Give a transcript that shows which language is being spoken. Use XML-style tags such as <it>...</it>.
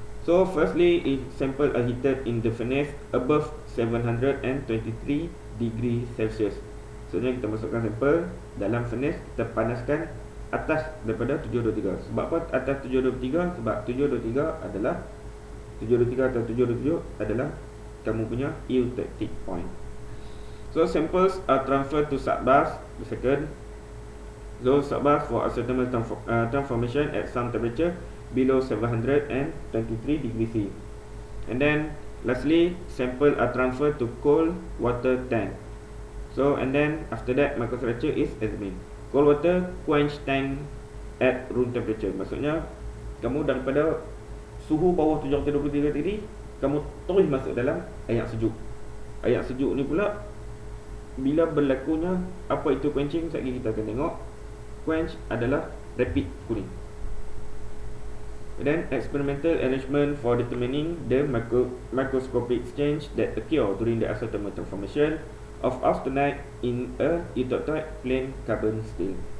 <en>So firstly, if sample are heated in the furnace above 723 degree Celsius.</en> <ms>So kita masukkan sampel dalam furnace, kita panaskan atas daripada 723. Sebab apa atas 723? Sebab 723 adalah 723 atau 727 adalah kamu punya eutectic point.</ms> <en>So samples are transferred to subbus. The second, so subbus for isothermal transformation at some temperature below 723 degrees C. And then lastly, sample are transferred to cold water tank. So and then after that microstructure is examined. Cold water quench tank at room temperature.</en> <ms>Maksudnya kamu daripada suhu bawah 723 degree, kamu terus masuk dalam air sejuk. Air sejuk ni pula bila berlakunya apa itu quenching, sekali kita akan tengok. Quench adalah rapid cooling.</ms> <en>Then experimental arrangement for determining the microscopic exchange that occur during the isothermal transformation of austenite in a eutectoid plain carbon steel.</en>